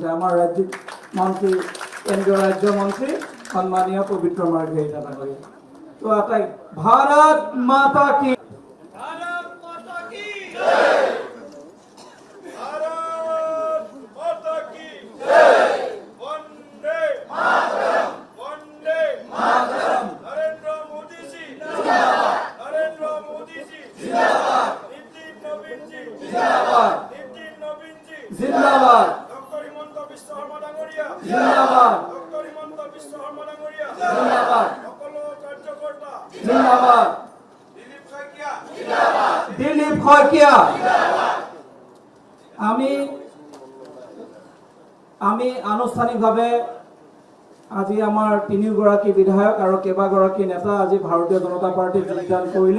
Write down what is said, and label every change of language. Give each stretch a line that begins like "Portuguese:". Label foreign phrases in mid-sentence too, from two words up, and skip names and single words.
Assamese: আমাৰ ৰাজ্যিক মন্ত্ৰী, কেন্দ্ৰীয় ৰাজ্য মন্ত্ৰী সন্মানীয় পবিত্ৰ মাৰ্ঘেৰিটা ডাঙৰীয়া। তো আটাই
Hindi: भारत माता की, भारत माता की जय, भारत माता की जय, वंदे मातरम, वंदे मातरम, नरेंद्र मोदी जी जिंदाबाद, नरेंद्र मोदी जी जिंदाबाद, नितिन नवीन जी जिंदाबाद, नितिन नवीन जी जिंदाबाद, डॉक्टर हिमंत बिश्व शर्मा डांगरिया जिंदाबाद, डॉक्टर हिमंत बिश्व शर्मा डांगरिया जिंदाबाद,
Assamese: সকলো কাৰ্যকৰ্তা
Hindi: जिंदाबाद,
Assamese: দিলীপ শইকীয়া জিন্দাবাদ, দিলীপ শইকীয়া। আমি আনুষ্ঠানিকভাৱে আজি আমাৰ 3গৰাকী বিধায়ক আৰু কেইবাগৰাকী নেতা আজি ভাৰতীয় জনতা পাৰ্টীত যোগদান কৰিলে।